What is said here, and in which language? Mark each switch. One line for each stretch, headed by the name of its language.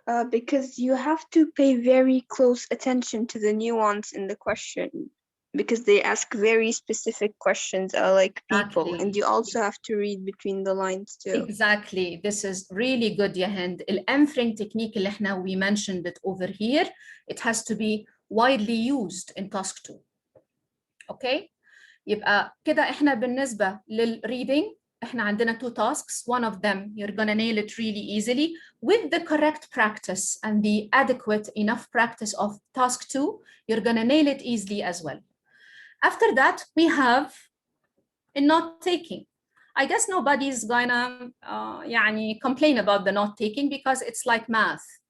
English: Because you have to pay very close attention to the nuance in the question, because they ask very specific questions, like people, and you also have to read between the lines too. Exactly. This is really good, Yahend. الأنفرنج technique
Arabic: اللي احنا
English: we mentioned it over here. It has to be widely used in task 2. Okay?
Arabic: يبقى كده احنا بالنسبة للreading احنا عندنا 2 tasks.
English: One of them you're gonna nail it really easily with the correct practice and the adequate enough practice of task 2. You're gonna nail it easily as well. After that, we have a note taking. I guess nobody's gonna complain about the note taking because it's like math.